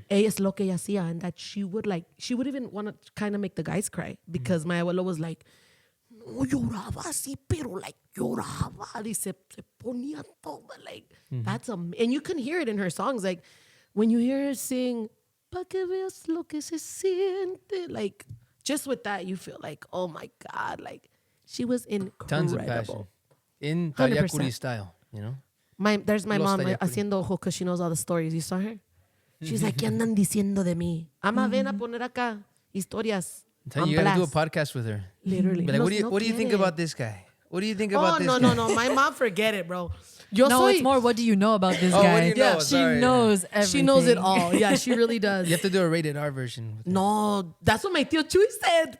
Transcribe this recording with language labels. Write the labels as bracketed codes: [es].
[es] Es lo que ella hacía, [en] and that she would even want to kind of make the guys cry, because my abuelo was like, [es] no lloraba así, pero [en] like [es] lloraba, y se ponía toda, [en] like, that's and you can hear it in her songs, like when you hear her sing, [es] pa que veas lo que se siente, [en] like just with that you feel like, oh my God, like she was incredible. Tons of passion. In Tayacuri style, you know? There's my mom [es] haciendo ojo [en] because she knows all the stories. You saw her? She's like, [es] ¿qué andan diciendo de mí? Ama, ven a poner acá historias. [en] You gotta do a podcast with her. Literally. Be like, what do you think about this guy? What do you think about this guy? No. My mom, forget it, bro. It's more, what do you know about this guy? What do you know? She knows everything. She knows it all. Yeah, she really does. You have to do a rated R version. No, that's what my tío Chuy said.